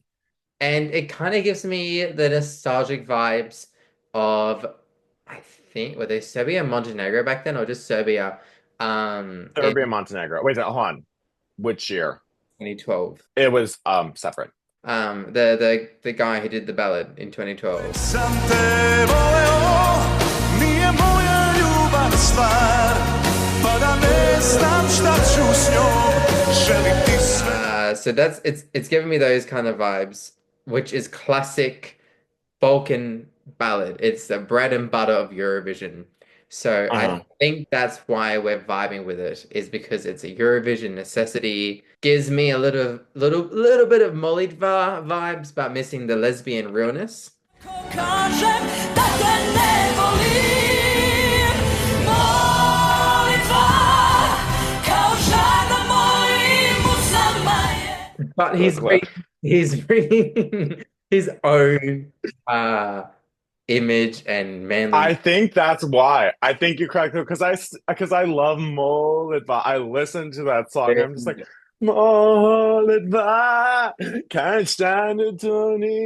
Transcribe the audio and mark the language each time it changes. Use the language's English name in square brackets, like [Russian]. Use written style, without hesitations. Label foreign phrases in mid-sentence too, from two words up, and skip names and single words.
[English] And it kind of gives me the nostalgic vibes of, I think, were they Serbia and Montenegro back then, or just Serbia, Serbia, in Montenegro. Wait, hold on. Which year? 2012. It was separate. The guy who did the ballad in 2012. [Serbian] Sam te voleo, nije moja ljubav stvar, pa da ne znam šta ću s njom, želim ti sve. [English] So it's giving me those kind of vibes, which is classic Balkan ballad. It's the bread and butter of Eurovision. So I Uh-huh. think that's why we're vibing with it, is because it's a Eurovision necessity. Gives me a little bit of Molitva vibes, but missing the lesbian realness. [Serbian] Kažem da te ne volim, molitva, kao žena molim usama je. [English] But Clip. he's bringing his own image and I manly. think that's why. I think you're correct because I love Molitva. I listen to that song. I'm just like Molitva, can't stand it, Tony.